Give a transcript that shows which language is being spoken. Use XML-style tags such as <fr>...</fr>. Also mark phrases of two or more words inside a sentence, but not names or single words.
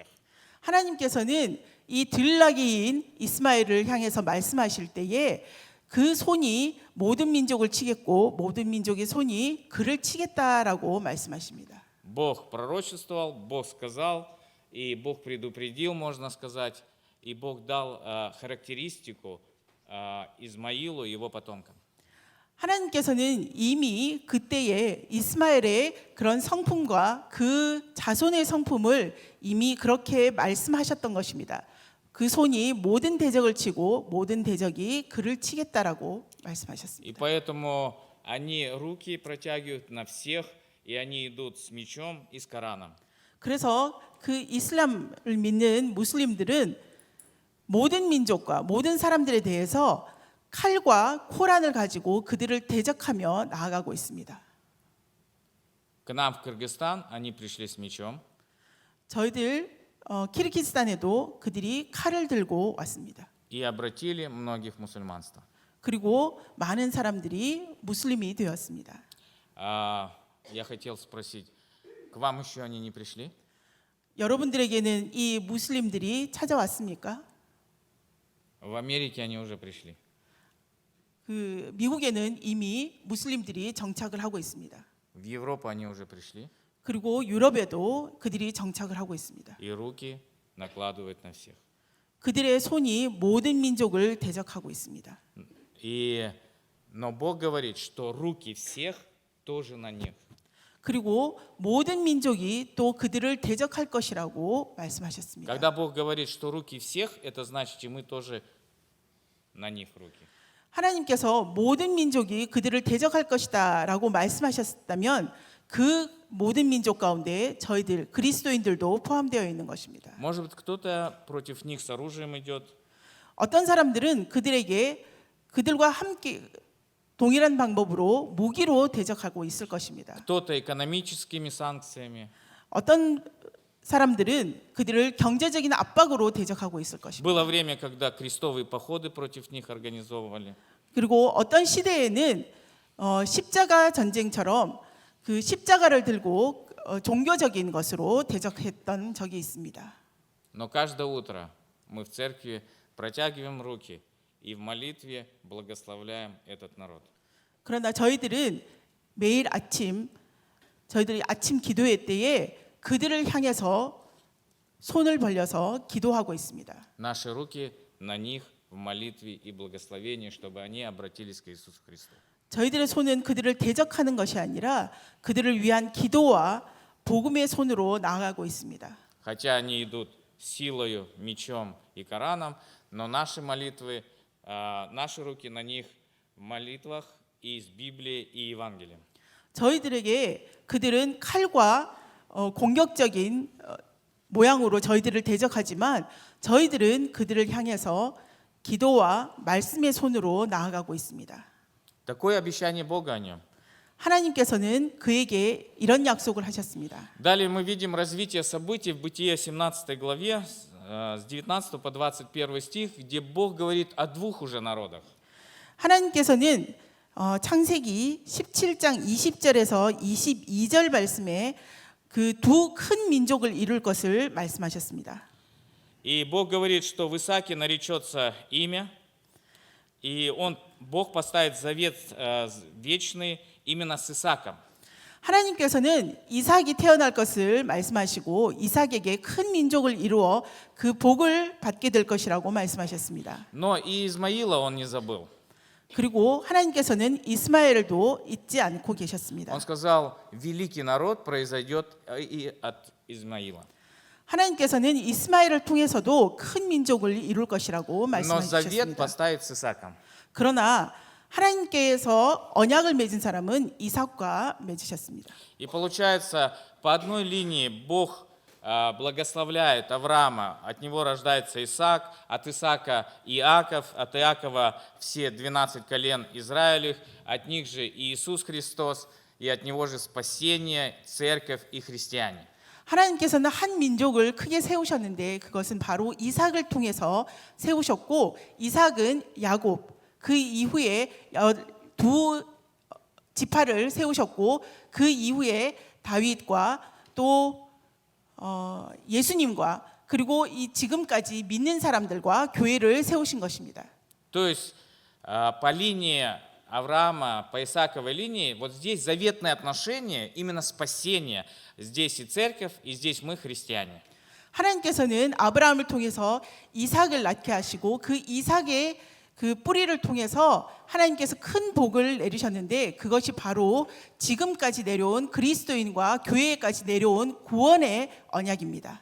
<ko>하나님께서는 이 들나귀인 이스마엘을 향해서 말씀하실 때에 그 손이 모든 민족을 치겠고 모든 민족의 손이 그를 치겠다라고 말씀하십니다.</ko> <ru>Бог пророчествовал, Бог сказал, и Бог предупредил, можно сказать, и Бог дал характеристику Измаилу и его потомкам.</ru> <ko>하나님께서는 이미 그때의 이스마엘의 그런 성품과 그 자손의 성품을 이미 그렇게 말씀하셨던 것입니다. 그 손이 모든 대적을 치고 모든 대적이 그를 치겠다라고</ko> <ru>И</ru> <ko>말씀하셨습니다.</ko> <ru>поэтому они руки протягивают на всех, и они идут с мечом и с Кораном.</ru> <ko>그래서 그 이슬람을 믿는 무슬림들은 모든 민족과 모든 사람들에 대해서 칼과 코란을 가지고 그들을 대적하며 나아가고 있습니다.</ko> <ru>К нам в Кыргызстан они пришли с мечом,</ru> <ko>저희들 키르기스탄에도 그들이 칼을 들고 왔습니다.</ko> <ru>и обратили многих в мусульманство.</ru> <ko>그리고 많은 사람들이 무슬림이 되었습니다.</ko> <ru>Я хотел спросить, к вам еще они не пришли?</ru> <ko>여러분들에게는 이 무슬림들이 찾아왔습니까?</ko> <ru>В Америке они уже пришли.</ru> <ko>그 미국에는 이미 무슬림들이 정착을 하고 있습니다.</ko> <ru>В Европу они уже пришли,</ru> <ko>그리고 유럽에도 그들이 정착을 하고 있습니다.</ko> <ru>и руки накладывают на всех.</ru> <ko>그들의 손이 모든 민족을 대적하고 있습니다.</ko> <ru>Но Бог говорит, что руки всех тоже на них.</ru> <ko>그리고 모든 민족이 또 그들을 대적할 것이라고 말씀하셨습니다.</ko> <ru>Когда Бог говорит, что руки всех, это значит, и мы тоже на них руки.</ru> <ko>하나님께서 모든 민족이 그들을 대적할 것이다라고 말씀하셨다면 그 모든 민족 가운데 저희들 그리스도인들도 포함되어 있는 것입니다.</ko> <ru>Может быть, кто-то против них с оружием идет,</ru> <ko>어떤 사람들은 그들과 함께 동일한 방법으로 무기로 대적하고 있을 것입니다.</ko> <ru>кто-то экономическими санкциями.</ru> <ko>어떤 사람들은 그들을 경제적인 압박으로 대적하고 있을 것입니다.</ko> <ru>Было время, когда крестовые походы против них организовывали.</ru> <ko>그리고 어떤 시대에는 십자가 전쟁처럼 그 십자가를 들고 종교적인 것으로 대적했던 적이 있습니다.</ko> <ru>Но каждое утро мы в церкви протягиваем руки и в молитве благословляем этот народ.</ru> <ko>그러나 저희들은 매일 저희들이 아침 기도회 때에 그들을 향해서 손을 벌려서 기도하고 있습니다.</ko> <ru>Наши руки на них в молитве и благословении, чтобы они обратились к Иисусу Христу.</ru> <ko>저희들의 손은 그들을 대적하는 것이 아니라 그들을 위한 기도와 복음의 손으로 나아가고 있습니다.</ko> <ru>Хотя они идут силою, мечом и Кораном, но наши молитвы, наши руки на них в молитвах и из Библии и Евангелием.</ru> <ko>저희들에게 그들은 칼과 공격적인 모양으로 저희들을 대적하지만 저희들은 그들을 향해서 기도와 말씀의 손으로 나아가고 있습니다.</ko> <ru>Такое обещание Бога о нем.</ru> <ko>하나님께서는 그에게 이런 약속을 하셨습니다.</ko> <ru>Далее мы видим развитие событий в Бытие 17 главе, с 19 по 21 стих, где Бог говорит о двух уже народах.</ru> <ko>하나님께서는 창세기 17장 20절에서 22절 말씀에 그 두 큰 민족을 이룰 것을 말씀하셨습니다.</ko> <ru>И Бог говорит, что в Исааке наречется имя, и Бог поставит завет вечный именно с Исааком.</ru> <ko>하나님께서는 이삭이 태어날 것을 말씀하시고 이삭에게 큰 민족을 이루어 그 복을 받게 될 것이라고 말씀하셨습니다.</ko> <ru>Но и Измаила он не забыл.</ru> <ko>그리고 하나님께서는 이스마엘도 잊지 않고 계셨습니다.</ko> <ru>Он сказал, великий народ произойдет и от Измаила.</ru> <ko>하나님께서는 이스마엘을 통해서도 큰 민족을 이룰 것이라고</ko> <ru>Но завет</ru> <ko>말씀하셨습니다.</ko> <ru>поставит с Исааком.</ru> <ko>그러나 하나님께서 언약을 맺은 사람은 이삭과 맺으셨습니다.</ko> <ru>И получается, по одной линии Бог благословляет Авраама, от него рождается Исаак, от Исаака Иаков, от Иакова все 12 колен Израилевых, от них же Иисус Христос, и от него же спасение, церковь и христиане.</ru> <ko>하나님께서는 한 민족을 크게 세우셨는데 그것은 바로 이삭을 통해서 세우셨고 이삭은 야곱 그 이후에 두 지파를 세우셨고 그 이후에 다윗과 또 예수님과 그리고 이 지금까지 믿는 사람들과 교회를 세우신 것입니다.</ko> <ru>То есть по линии Авраама, по Исааковой линии, вот здесь заветное отношение, именно спасение. Здесь и церковь, и здесь мы христиане.</ru> <ko>하나님께서는 아브라함을 통해서 이삭을 낳게 하시고 그 이삭의 그 뿌리를 통해서 하나님께서 큰 복을 내리셨는데 그것이 바로 지금까지 내려온 그리스도인과 교회까지 내려온 구원의 언약입니다.</ko>